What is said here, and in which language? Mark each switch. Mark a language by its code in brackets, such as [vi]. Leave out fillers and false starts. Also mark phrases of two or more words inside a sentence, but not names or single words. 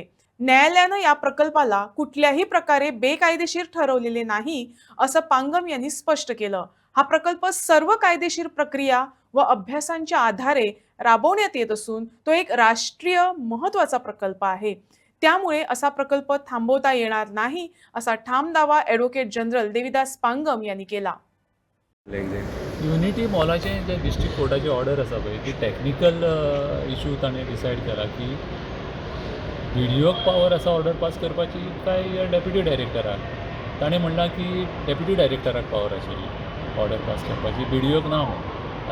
[mr] न्यायालयानं या प्रकल्पाला कुठल्याही प्रकारे बेकायदेशीर ठरवलेले नाही, असं पांगम यांनी स्पष्ट केलं. हा प्रकल्प सर्व कायदेशीर प्रक्रिया व अभ्यासांच्या आधारे राबवण्यात येत असून तो एक राष्ट्रीय महत्त्वाचा प्रकल्प आहे. त्यामुळे असा प्रकल्प थांबवता येणार नाही, असा ठाम दावा ॲडव्होकेट जनरल देविदास पांगम यांनी केला. [kok] युनिटी मॉलाचे जे डिस्ट्रिक्ट कोर्टाची ऑर्डर आसा पळय ती [en] technical issue [kok] ताणें डिसायड केला की बीडीओक पावर आसा [en] order pass [kok] करपाची काय डेप्युटी डायरेक्टराक. ताणें म्हणलां की डेप्युटी डायरेक्टराक पावर आशिल्ली [en] order pass [kok] करपाची, बीडीओक ना म्हणून.